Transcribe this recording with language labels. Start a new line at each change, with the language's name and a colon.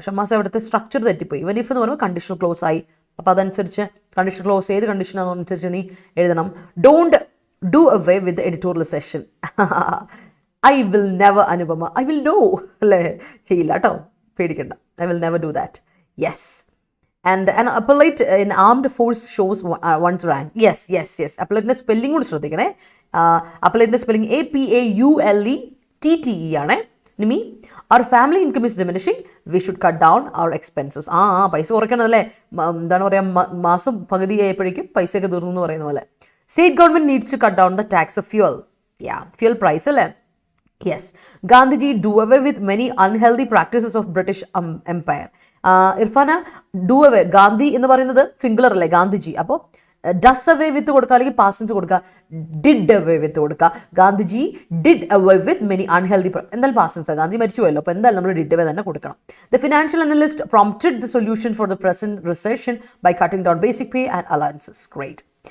Malayalam: ഷമാസ് അവിടുത്തെ സ്ട്രക്ചർ തെറ്റിപ്പോയി. Even if എന്ന് പറയുമ്പോൾ കണ്ടീഷണൽ ക്ലോസ് ആയി. അപ്പോൾ അതനുസരിച്ച് കണ്ടീഷണൽ ക്ലോസ് ഏത് കണ്ടീഷനാണെന്നനുസരിച്ച് നീ എഴുതണം.
English: Don't do away with editorial session. I will never Anupama. I will no
Malayalam: അല്ലേ, ചെയ്യില്ല കേട്ടോ, പേടിക്കണ്ട.
English: I will never do that. Yes. And an appellate in armed force shows one's rank. Yes.
Malayalam: Appellate spelling കൂടി ശ്രദ്ധിക്കണേ. Appellate spelling APAULETTE ആണ്.
English: Nimi, our family income is diminishing, we should cut down our expenses.
Malayalam: പൈസ കുറയ്ക്കണം അല്ലേ, എന്താണ് പറയുക, മാസം പകുതി ആയപ്പോഴേക്കും പൈസയൊക്കെ തീർന്നു എന്ന് പറയുന്ന പോലെ.
English: State government needs to cut down the tax of fuel. Fuel price അല്ലേ. Yes, Gandhiji do away with many unhealthy practices of British Empire.
Malayalam: Irfana, do away, Gandhi എന്ന് പറയുന്നത് സിംഗുലർ അല്ലേ, ഗാന്ധിജി. അപ്പോൾ ഡസ് അവേ വിത്ത് കൊടുക്കുക, അല്ലെങ്കിൽ പാസ്റ്റൻസ് കൊടുക്കുക, ഡിഡ് അവേ വിത്ത് കൊടുക്കുക.
English: Gandhiji did away with many unhealthy,
Malayalam: എന്തായാലും പാസ്റ്റൻസ്, ഗാന്ധി മരിച്ചു പോയല്ലോ, അപ്പോൾ എന്തായാലും നമ്മൾ ഡിഡ് അവേ തന്നെ കൊടുക്കണം.
English: The financial analyst prompted the solution for the present recession by cutting down basic pay and allowances. Great.